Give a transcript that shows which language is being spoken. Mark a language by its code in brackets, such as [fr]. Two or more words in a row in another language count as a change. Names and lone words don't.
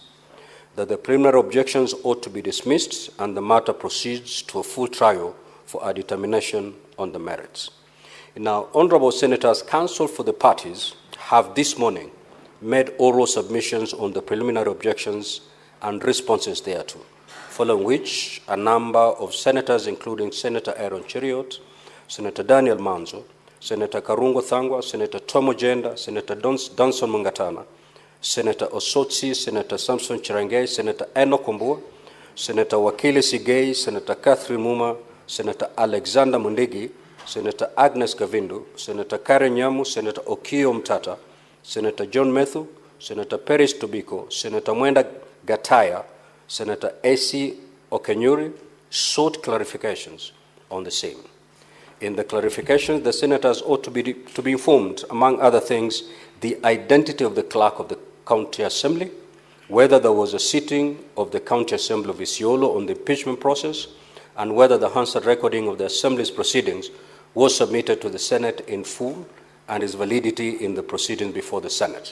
[en] That the preliminary objections ought to be dismissed and the matter proceeds to a full trial for a determination on the merits. Now, Honorable Senators, counsel for the parties have this morning made oral submissions on the preliminary objections and responses thereto, following which a number of senators, including Senator Aaron Cheriot, Senator Daniel Manzo, Senator Karungo Thangwa, Senator Tomo Jenda, Senator Danson Mungatana, Senator Osotsi, Senator Samson Chirangay, Senator Eno Kumbua, Senator Wakili Sigei, Senator Catherine Muma, Senator Alexander Mundigi, Senator Agnes Gavindu, Senator Karen Nyamu, Senator Okio Mtata, Senator John Methu, Senator Peris Tobiko, Senator Mwenda Gataya, Senator A.C. Okenyuri sought clarifications on the same. In the clarifications, the senators ought to be informed, among other things, the identity of the clerk of the County Assembly, whether there was a sitting of the County Assembly of Isiolo on the impeachment process, and whether the Hansard recording of the Assembly's proceedings was submitted to the Senate in full and its validity in the proceedings before the Senate.